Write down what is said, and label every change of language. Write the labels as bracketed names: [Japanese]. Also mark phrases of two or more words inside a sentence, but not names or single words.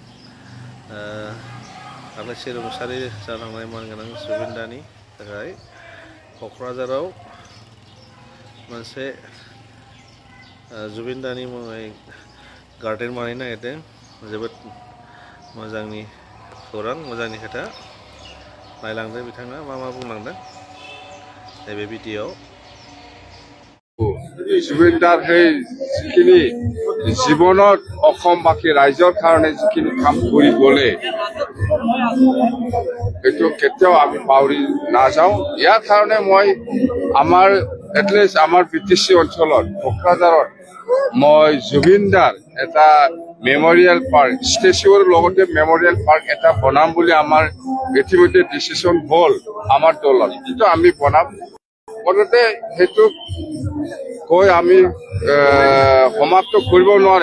[Bodo] आलासि रुंसारि जालांनाय मानगोनां जुबिनदानि थाखाय क'क्राझाराव मोनसे जुबिनदानि मुङै गार्डेन बानायनो नागिरदों जोबोद मोजांनि खौरां मोजांनि खोथा नायलांदों बिथाङा मा बुंलांदों नैबे भिडिअ'आव [Assamese] जुबिनदार जिखिनि জীৱনত অসমবাসী ৰাইজৰ কাৰণে যিখিনি কাম কৰি গ'লে এইটো কেতিয়াও আমি পাহৰি নাযাওঁ। ইয়াৰ কাৰণে মই আমাৰ এটলিষ্ট আমাৰ বিটিচি অঞ্চলত কোকৰাঝাৰত মই জুবিনদাৰ এটা [English] memorial park [Assamese] ষ্টেচুৰ লগতে [English] memorial park [Assamese] এটা বনাম বুলি আমাৰ ইতিমধ্যে ডিচিশ্যন হ'ল আমাৰ দলত, কিন্তু আমি বনাম মুঠতে সেইটো কৈ আমি সমাপ্ত কৰিব নোৱাৰে।